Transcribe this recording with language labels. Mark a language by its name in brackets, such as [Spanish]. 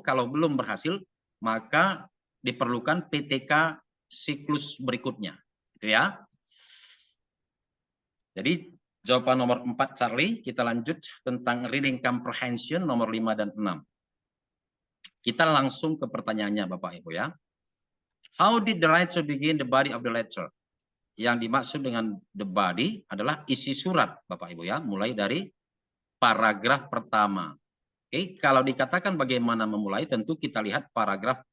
[Indonesian] Kalau belum berhasil, maka diperlukan PTK siklus berikutnya. Gitu ya. Jadi jawaban nomor 4 Charlie, kita lanjut tentang reading comprehension nomor 5 dan 6. Kita langsung ke pertanyaannya Bapak Ibu ya. [English] How did the writer begin the body of the letter? [Indonesian] Yang dimaksud dengan the body adalah isi surat Bapak Ibu ya, mulai dari paragraf pertama. Oke, kalau dikatakan bagaimana memulai, tentu kita lihat paragraf